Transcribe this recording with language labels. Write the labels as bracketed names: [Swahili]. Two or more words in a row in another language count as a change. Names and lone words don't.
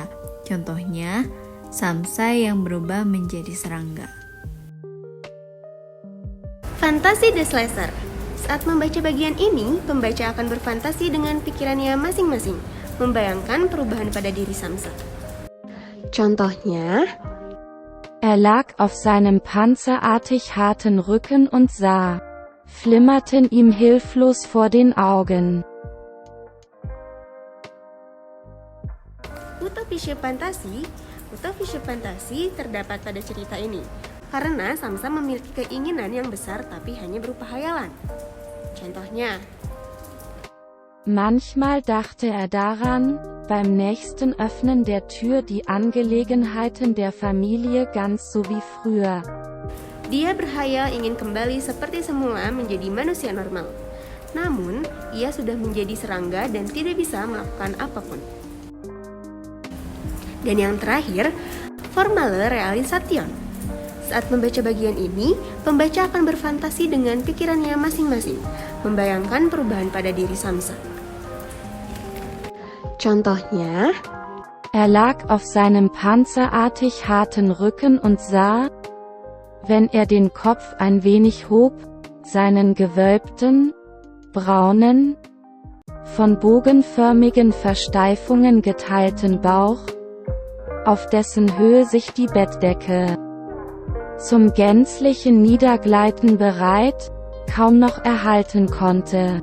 [Indonesian] Contohnya, Samsa yang berubah menjadi serangga. [German] Fantasi des Leser. [Indonesian] Saat membaca bagian ini, pembaca akan berfantasi dengan pikirannya masing-masing, membayangkan perubahan pada diri Samsa. Contohnya, [German] Er lag auf seinem panzerartig harten Rücken und sah, flimmerten ihm hilflos vor den Augen. Utopische fantasi [Indonesian] terdapat pada cerita ini, karena Samsa memiliki keinginan yang besar tapi hanya berupa hayalan. Contohnya, [German] Manchmal dachte er daran, beim nächsten Öffnen der Tür die Angelegenheiten der Familie ganz so wie früher. [Indonesian] dia berhayal ingin kembali seperti semula menjadi manusia normal. Namun, ia sudah menjadi serangga dan tidak bisa melakukan apapun. Dan yang terakhir, [German] formale realisation. [Indonesian] Saat membaca bagian ini, pembaca akan berfantasi dengan pikirannya masing-masing, membayangkan perubahan pada diri Samsa. contohnya, [German] Er lag auf seinem panzerartig harten Rücken und sah, wenn er den Kopf ein wenig hob, seinen gewölbten, braunen, von bogenförmigen Versteifungen geteilten Bauch, auf dessen Höhe sich die Bettdecke zum gänzlichen Niedergleiten bereit, kaum noch erhalten konnte.